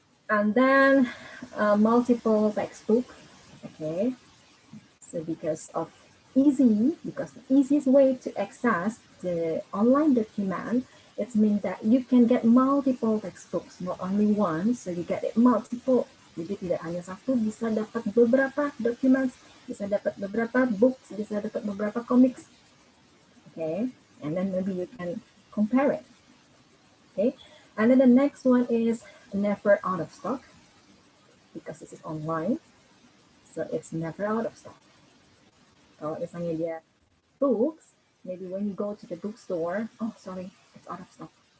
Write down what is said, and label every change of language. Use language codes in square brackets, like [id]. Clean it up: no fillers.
[en] And then multiple textbook. Okay, so because the easiest way to access the online document, it means that you can get multiple textbooks, not only one, so you get it multiple. [id] Jadi tidak hanya satu, bisa dapat beberapa documents, bisa dapat beberapa books, bisa dapat beberapa comics. [en] Okay, and then maybe you can compare it. Okay, and then the next one is never out of stock, because this is online, so it's never out of stock. [id] Kalau misalnya dia [en] books, maybe when you go to the bookstore, oh sorry, it's out of stock.